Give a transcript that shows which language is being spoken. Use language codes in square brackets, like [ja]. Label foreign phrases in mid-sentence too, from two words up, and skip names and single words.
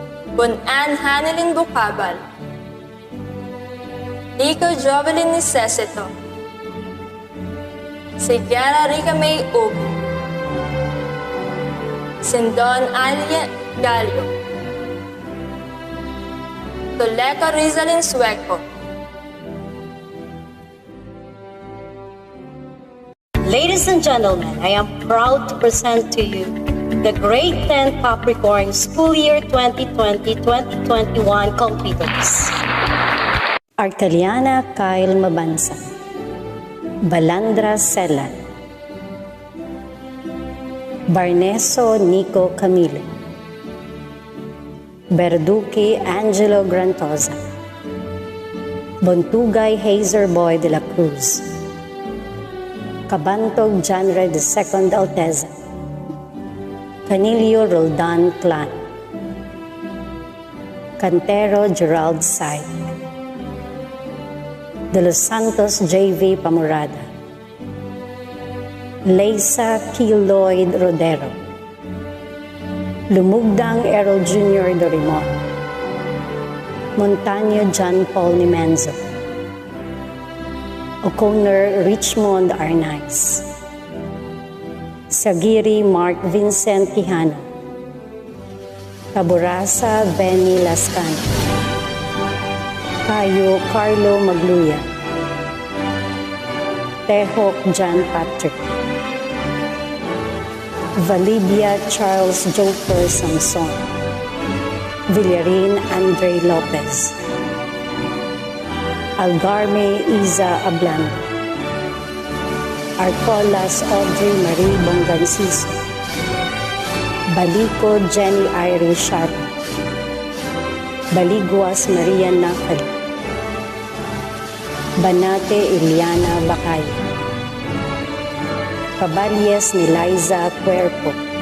[en] Bon Ann Hanelin Bucabal, Nico Jovelyn Niceseto, Sigara Rica May Ub, Sindon Alia Gallo, Toleca Rizalin Sueco. Ladies and gentlemen, I am proud to present to you the Grade 10 Capricorn School Year 2020-2021 completers. Arteliana Kyle Mabansa, Balandra Celan, Barneso Nico Camilo, Berduque Angelo Grantosa, Bontugay Hazer Boy de la Cruz, Cabantog Janre II Alteza, Canilio Roldan Clan, Cantero Gerald Sai, De Los Santos J.V. Pamorada, Leisa Kiloid Rodero, Lumugdang Errol Jr. Dorimon, Montaño John Paul Nimenzo, O'Connor Richmond Arnaiz, Sagiri Mark Vincent Quijano, Caborasa Benny Lascano, Cayo Carlo Magluya, Tehok John Patrick, Valibia Charles Joker Samson, Villarin Andre Lopez, Algarme Iza Ablando, Arcolas Audrey Marie Bonganciso, Balico Jenny Irene Sharp, Baliguas Maria Nakali, Banate Iliana Bacay, Caballes Niliza Cuerpo,